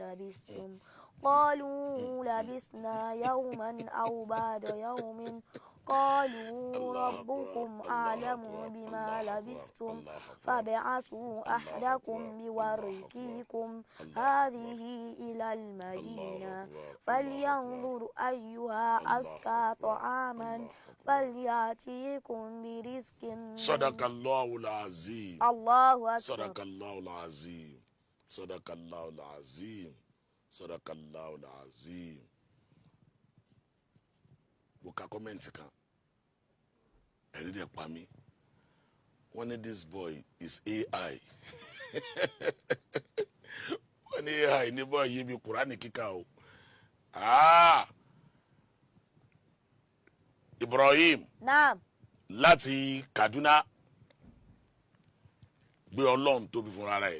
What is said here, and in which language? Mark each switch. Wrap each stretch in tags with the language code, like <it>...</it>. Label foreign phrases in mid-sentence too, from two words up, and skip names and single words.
<ar>لبثتم قالوا لبثنا يوما أو بعد يوم قالوا ربكم أعلم بما لبثتم فابعثوا أحدكم بورقكم هذه إلى المدينة فلينظر أيها أزكى طعاما فليأتيكم برزق صدق الله العظيم. الله صدق أكبر. الله العظيم. صدق الله العظيم. صدق الله العظيم.</ar> <id>Buka comment kan.</id> <yo>Ẹ̀rí dẹ̀ pa mí. Wọ́n ní</yo> <en>this boy is AI.</en> <yo>Wọ́n ní AI ní boy yìí bí Qurani kíkà o. Ibrahim. Naam. Láti Kaduna. Gbé Ọlọ́run tóbi fúnra rẹ̀.</yo>